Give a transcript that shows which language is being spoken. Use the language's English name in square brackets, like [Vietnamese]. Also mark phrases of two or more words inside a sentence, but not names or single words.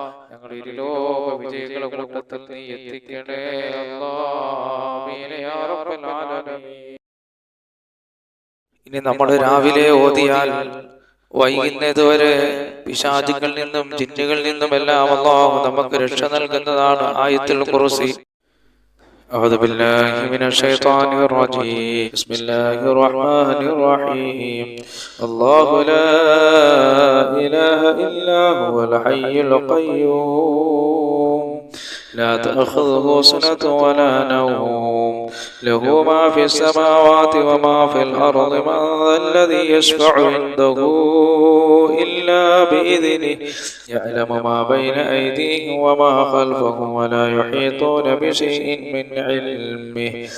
[Malayalam] ഞങ്ങൾ ഇരുലോക വിജയികളുടെ കൂട്ടത്തിൽ നീ എത്തിക്കണേ അല്ലാഹ്. [Arabic] آمين يا رب العالمين. [Malayalam] ഇനി നമ്മൾ രാവിലെ ഓതിയാൽ വൈകുന്നതുവരെ പിശാചുകളിൽ നിന്നും ജിന്നുകളിൽ നിന്നും എല്ലാം അല്ലാഹു നമുക്ക് രക്ഷ നൽകുന്നതാണ് ആയത്തുൽ കുർസി. [Arabic] أعوذ بالله من الشيطان الرجيم. بسم الله الرحمن الرحيم. الله لا إله إلا هو الحي القيوم لا تأخذه سنة ولا نوم له ما في السماوات وما في الأرض من ذا الذي يشفع عنده إلا بإذنه يعلم ما بين أيديهم وما خلفهم ولا يحيطون بشيء من علمه